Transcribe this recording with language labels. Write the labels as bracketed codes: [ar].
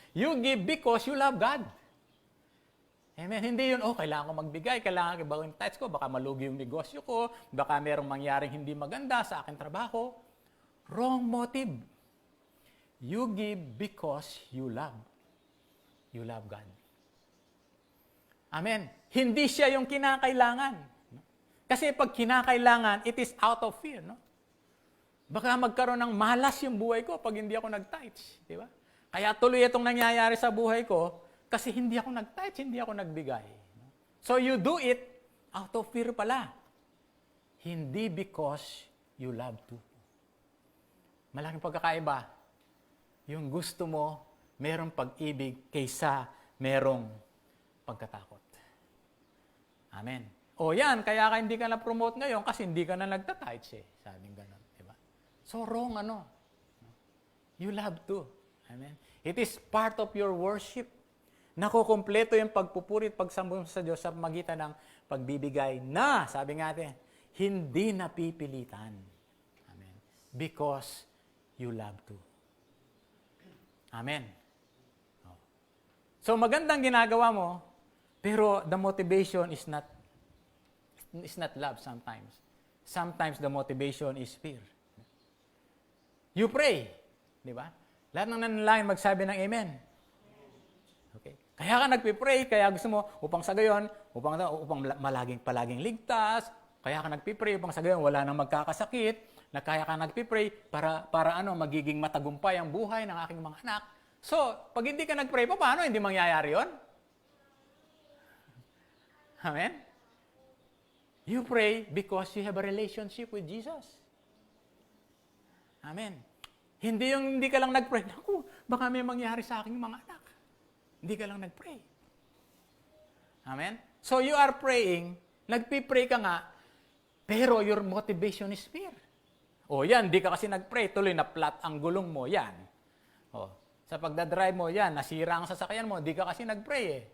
[en] You give because you love God. Amen. [tl] Hindi yun, kailangan ko magbigay, kailangan ko ibawin tithes ko, baka malugi yung negosyo ko, baka merong mangyaring hindi maganda sa aking trabaho. [en] Wrong motive. You give because you love. You love God. Amen. [tl] Hindi siya yung kinakailangan. Kasi pag kinakailangan, [en] it is out of fear, [tl] no? Baka magkaroon ng malas yung buhay ko pag hindi ako nag-tithes, di ba? Kaya tuloy itong nangyayari sa buhay ko Kasi hindi ako nag-touch, hindi ako nagbigay. [en] So you do it out of fear pala. Hindi because you love to. [tl] Malaking pagkakaiba. Yung gusto mo, merong pag-ibig kaysa merong pagkatakot. Amen. O yan, kaya ka hindi ka na-promote ngayon kasi hindi ka na nagta-touch eh. Sabing ganun. Diba? So wrong ano. [en] You love to. [tl] Amen. [en] It is part of your worship. [tl] Nakukumpleto yung pagpupuri at pagsambung sa Diyos sa magitan ng pagbibigay na, sabi nga natin, hindi napipilitan. [en] Amen. Because you love to. Amen. So [tl] magandang ginagawa mo, pero [en] the motivation is not love sometimes. Sometimes the motivation is fear. You pray, di ba? [tl] Lahat ng nanalangin magsabi ng amen. Okay. Kaya ka nagpipray, kaya gusto mo upang sa gayon, upang palaging ligtas, kaya ka nagpipray upang sa gayon wala nang magkakasakit, na kaya ka nagpipray para magiging matagumpay ang buhay ng aking mga anak. So, pag hindi ka nagpray, paano hindi mangyayari 'yon? Amen? [en] You pray because you have a relationship with Jesus. Amen. [tl] Hindi yung hindi ka lang nagpray, naku, baka may mangyari sa aking mga anak. Hindi ka lang nagpray. Amen? [en] So you are praying, [tl] nagpipray ka nga, pero [en] your motivation is fear. [tl] O yan, di ka kasi nagpray, tuloy na flat ang gulong mo, yan. O, sa pagdadrive mo, yan, nasira ang sasakyan mo, di ka kasi nagpray eh.